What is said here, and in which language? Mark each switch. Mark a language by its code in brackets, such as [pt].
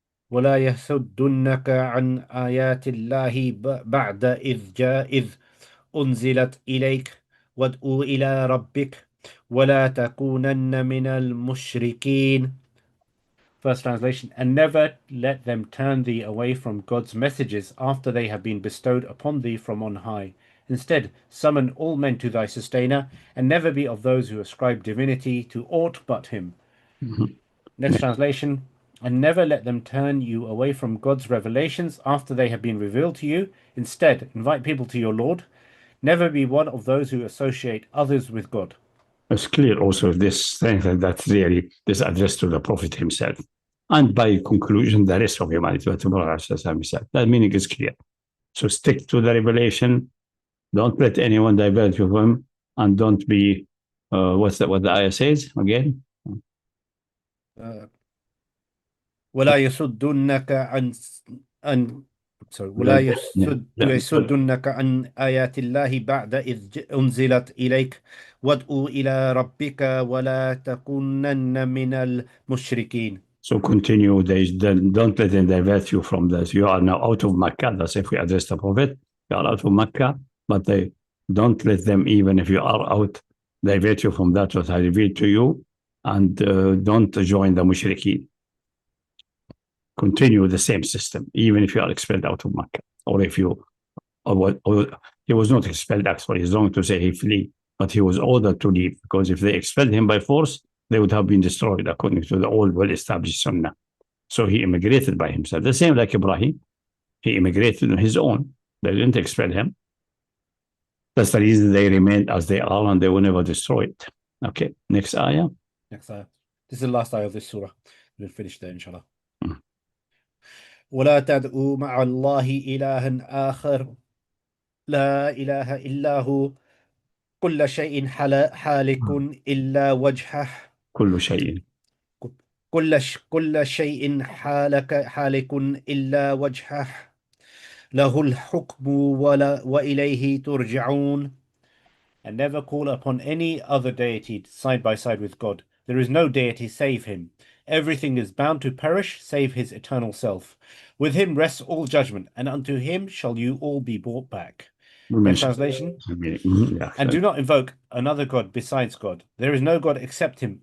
[ar] ولا يصدنك عن آيات الله بعد إذ أنزلت إليك وادعو إلى ربك ولا تكونن من المشركين. [en] First translation, and never let them turn thee away from God's messages after they have been bestowed upon thee from on high. Instead, summon all men to thy sustainer, and never be of those who ascribe divinity to aught but him. Next translation, and never let them turn you away from God's revelations after they have been revealed to you. Instead, invite people to your Lord. Never be one of those who associate others with God. It's clear also this thing that really is addressed to the Prophet himself. And by conclusion, the rest of humanity. That meaning is clear. So stick to the revelation. Don't let anyone divert you from him. And don't be, what the ayah says again? [ar] ولا يصدنك عن ولا يصدنك عن آيات الله بعد إذ أنزلت إليك وادعو إلى ربك ولا تكونن من المشركين. [en] So continue, don't let them divert you from this. You are now out of Makkah. That's if we address the Prophet. You are out of Makkah, but they don't let them, even if you are out, divert you from that what I revealed to you, and don't join the mushrikeen. Continue the same system, even if you are expelled out of Makkah, or if you, or he was not expelled actually. It's wrong to say he fled, but he was ordered to leave, because if they expelled him by force, they would have been destroyed according to the old well-established Sunnah. So he immigrated by himself. The same like Ibrahim, he immigrated on his own. They didn't expel him. That's the reason they remained as they are, and they were never destroyed. Okay, next ayah. Next ayah. This is the last ayah of this surah. We'll finish there, inshallah. [ar] ولا تدعوا مع الله إلها آخر لا إله إلا هو كل شيء حالك إلا وجهه كل شيء كل شيء حالك إلا وجهه له الحكم وإليه ترجعون. [en] And never call upon any other deity side by side with God. There is no deity save him. Everything is bound to perish save his eternal self. With him rests all judgment, and unto him shall you all be brought back. Next translation. And do not invoke another God besides God. There is no God except him.